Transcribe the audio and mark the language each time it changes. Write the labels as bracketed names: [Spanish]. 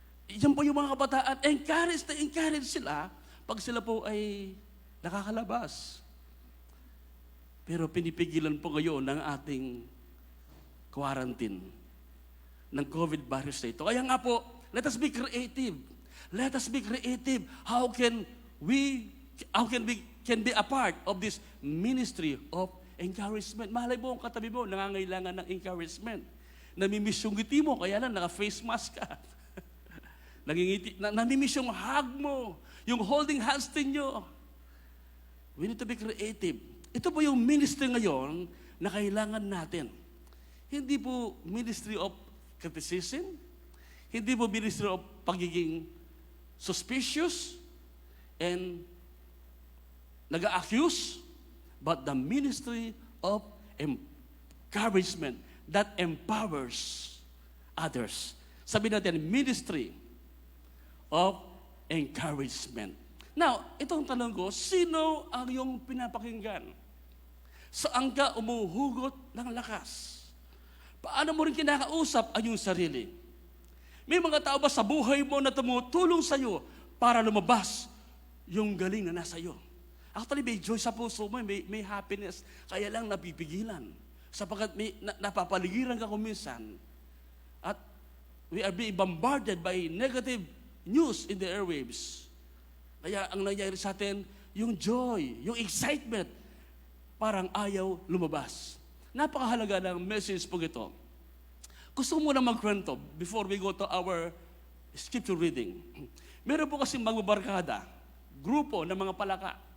[Filipino] Yan po yung mga kabataan, encourage sila pag sila po ay nakakalabas. Pero pinipigilan po ngayon ng ating quarantine ng COVID virus na ito. Kaya nga po, [English] let us be creative. Let us be creative. How can we be a part of this ministry of encouragement? [Filipino] Malay mo ang katabi mo, nangangailangan ng encouragement. Namimiss yung ngiti mo, kaya lang naka-face mask ka. Namimiss yung hug mo, yung holding hands ninyo. [English] We need to be creative. [Filipino] Ito po yung ministry ngayon na kailangan natin. Hindi po ministry of criticism, hindi po ministry of pagiging suspicious and nag-accuse, [English] but the ministry of encouragement that empowers others. [Filipino] Sabi natin, ministry of encouragement. Now, itong tanong ko, sino ang iyong pinapakinggan? Saan ka umuhugot ng lakas? Paano mo rin kinakausap ang iyong sarili? May mga tao ba sa buhay mo na tumutulong sa iyo para lumabas yung galing na nasa iyo? Actually, may joy sa puso mo, may happiness, kaya lang napipigilan. Sapagkat napapaligiran ka kuminsan at [English] we are being bombarded by negative news in the airwaves. [Filipino] Kaya ang nangyayari sa atin, yung joy, yung excitement, parang ayaw lumabas. Napakahalaga ng message po ito. Gusto ko muna magkwento [English] before we go to our scripture reading. [Filipino] Meron po kasing magbabarkada, grupo ng mga palaka.